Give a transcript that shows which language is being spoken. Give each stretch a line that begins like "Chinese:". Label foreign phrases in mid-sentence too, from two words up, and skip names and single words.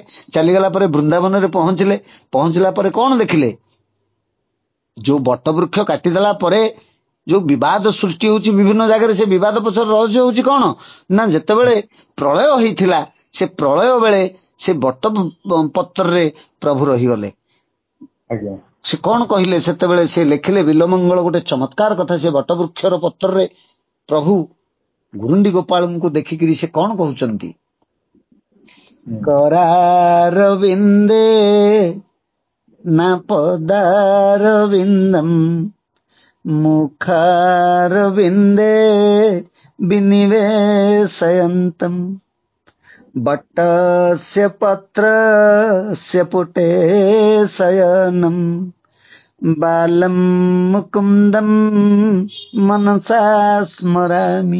Odia: ଚାଲିଗଲା ପରେ ବୃନ୍ଦାବନରେ ପହଞ୍ଚିଲା ପରେ କଣ ଦେଖିଲେ, ଯୋଉ ବଟବୃକ୍ଷ କାଟିଦେଲା ପରେ ଯୋଉ ବିବାଦ ସୃଷ୍ଟି ହଉଛି ବିଭିନ୍ନ ଜାଗାରେ, ସେ ବିବାଦ ପଛରେ ରହସ୍ୟ ହଉଛି କଣ ନା, ଯେତେବେଳେ ପ୍ରଳୟ ହେଇଥିଲା, ସେ ପ୍ରଳୟ ବେଳେ ସେ ବଟ ପତ୍ରରେ ପ୍ରଭୁ ରହିଗଲେ। ସେ କଣ କହିଲେ ସେତେବେଳେ, ସେ ଲେଖିଲେ ବିଲ୍ୱମଙ୍ଗଳ ଗୋଟେ ଚମତ୍କାର କଥା, ସେ ବଟବୃକ୍ଷର ପତ୍ରରେ ପ୍ରଭୁ ଗୁରୁଣ୍ଡି ଗୋପାଳଙ୍କୁ ଦେଖିକିରି ସେ କଣ କହୁଛନ୍ତି,
Sanskrit: करारविन्दे न पदारविन्दम् मुखारविन्दे विनिवेशयन्तम् वटस्य पत्रस्य पुटे शयनम् बालम् मुकुन्दम् मनसा स्मरामि।